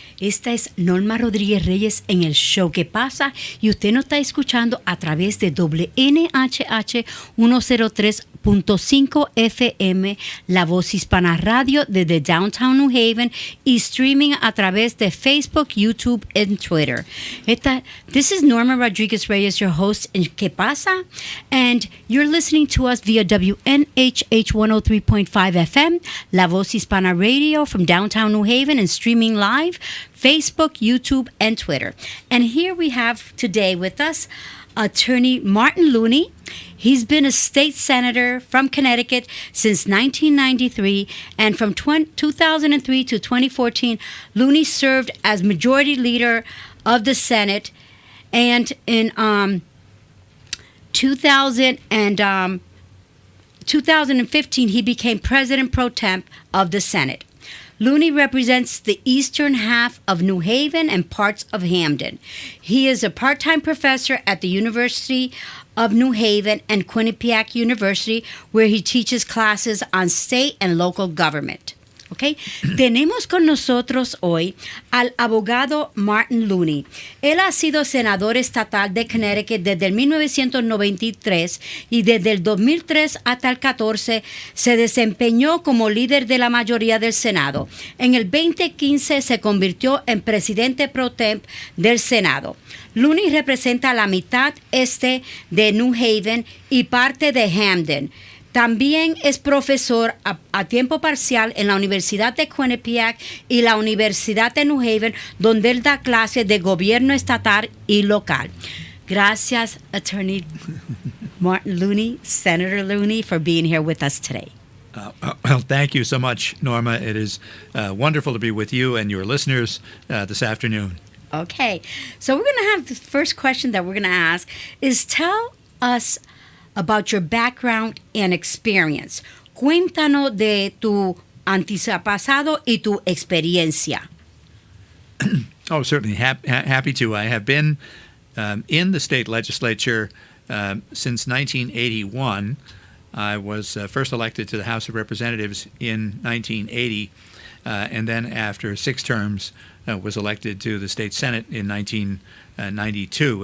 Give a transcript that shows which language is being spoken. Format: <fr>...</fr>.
<es>Esta es Norma Rodríguez-Reyes en el show que pasa y usted nos está escuchando a través de WNHH 103.5 FM, La Voz Hispana Radio desde Downtown New Haven y streaming a través de Facebook, YouTube and Twitter.</es> <en>This is Norma Rodríguez-Reyes, your host in K-PASA, and you're listening to us via WNHH 103.5 FM, La Voz Hispana Radio from Downtown New Haven and streaming live, Facebook, YouTube, and Twitter. And here we have today with us Attorney Martin Looney. He's been a state senator from Connecticut since 1993, and from 2003 to 2014, Looney served as majority leader of the Senate, and in 2015, he became president pro temp of the Senate. Looney represents the eastern half of New Haven and parts of Hamden. He is a part-time professor at the University of New Haven and Quinnipiac University, where he teaches classes on state and local government. Okay.</en> <es>Tenemos con nosotros hoy al abogado Martin Looney. Él ha sido senador estatal de Connecticut desde el 1993 y desde el 2003 hasta el 14 se desempeñó como líder de la mayoría del Senado. En el 2015 se convirtió en presidente pro temp del Senado. Looney representa la mitad este de New Haven y parte de Hamden. También es profesor a tiempo parcial en la Universidad de Quinnipiac y la Universidad de New Haven, donde él da clases de gobierno estatal y local.</es> <en>Gracias, Attorney Martin Looney, Senator Looney, for being here with us today. Well, thank you so much, Norma. It is wonderful to be with you and your listeners this afternoon. Okay, so we're going to have the first question that we're going to ask is tell us about your background and experience.</en> <es>Cuéntanos de tu antepasado y tu experiencia.</es> <en>Oh, certainly. Happy to. I have been in the state legislature since 1981. I was first elected to the House of Representatives in 1980, and then after 6 terms was elected to the state Senate in 1992.</en>